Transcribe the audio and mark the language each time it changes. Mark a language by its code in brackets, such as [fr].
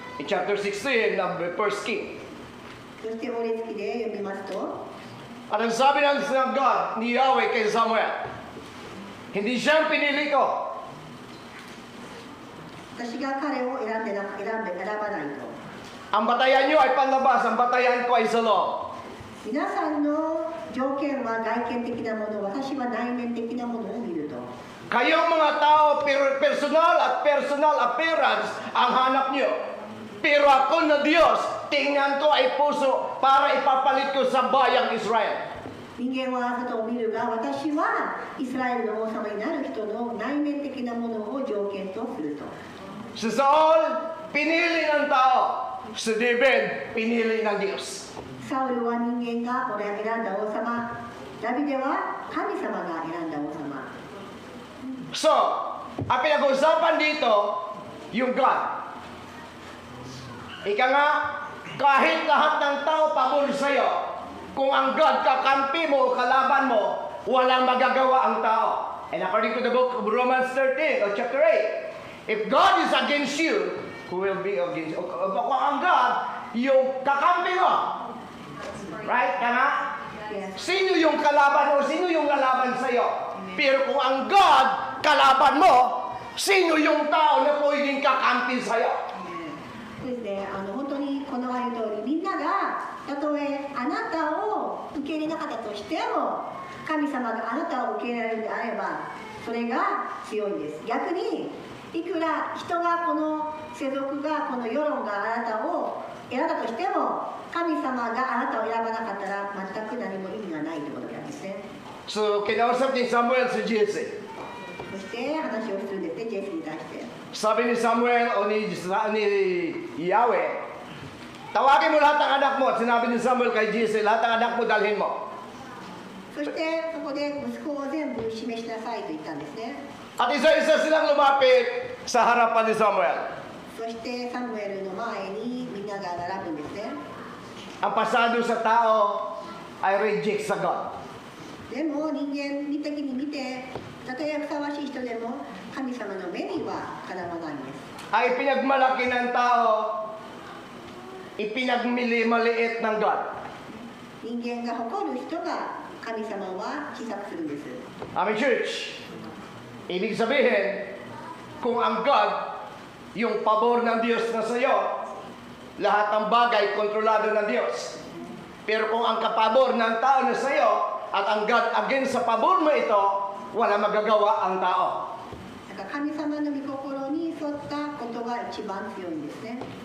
[tl] In chapter 16 ng 1 King. [ja] そしてお列記で読みますと、 [tl] At ang sabi ng God ni Yahweh kay Samuel, hindi siya ang pinili ko. [ja] 私が彼を選ばないと。 [tl] Ang batayan niyo ay panlabas, ang batayan ko ay sa loob. [ja] 皆さんの条件は外見的なもの、私は内面的なものを見ると。 [tl] Kayong mga tao, personal at personal appearance ang hanap niyo. Pero ako na Diyos, tingnan ko ay puso para ipapalit ko sa bayang Israel. [ja] 人間は外を見るが、私はイスラエルの王様になる人の内面的なものを条件とすると。 [tl] Si Saul, pinili ng tao. Si David, pinili ng Diyos. [ja] サウルは人間が俺が選んだ王様、ダビデは神様が選んだ王様。 [tl] So, ang pinag-uusapan dito, yung God. Ika nga, kahit lahat ng tao pabor sa'yo, kung ang God kakampi mo o kalaban mo, walang magagawa ang tao. [en] And according to the book of Romans 13, or chapter 8, if God is against you, who will be against you? [tl] Kung ang God, yung kakampi mo. Right? Kaya sino yung kalaban mo? Sino yung lalaban sa'yo? Pero kung ang God, kalaban mo, sino yung tao na pwedeng kakampi sa'yo? [ja] ですね、本当にこのある通り、みんながたとえあなたを受け入れなかったとしても、神様があなたを受け入れられるのであれば、それが強いんです。逆にいくら人がこの世俗がこの世論があなたを選んだとしても、神様があなたを選ばなかったら全く何も意味がないということなんですね。 [tl] So, kinausap ni Samuel si Jesse. [ja] そして話をするんですね、ジェスに対して。 [tl] Sabi ni Samuel o ni Yahweh, tawagin mo lahat ng anak mo. At sinabi ni Samuel kay Jesse, lahat ng anak mo dalhin mo. [ja] そしてそこで息子を全部示しなさいと言ったんですね。 [tl] At isa-isa silang lumapit sa harapan ni Samuel. [ja] そしてサムエルの前にみんなが並ぶんですね。 [tl] Ang pasado sa tao ay reject sa God. [ja] でも人間的に見て、たとえふさわしい人でも神様の目にはかなわないんです。 [tl] Ay pinagmalaki ng tao, ipinagmili-maliit ng God. [ja] 人間が誇る人が神様は小さくするんです。 [en] Amen, church. [tl] Ibig sabihin, kung ang God, yung pabor ng Diyos na sa iyo, lahat ng bagay kontrolado ng Diyos. Pero kung ang kapabor ng tao na sa iyo, at ang God against sa pabor mo ito, wala magagawa ang tao. [ja] だから神様の御心に沿ったことが一番強いんですね。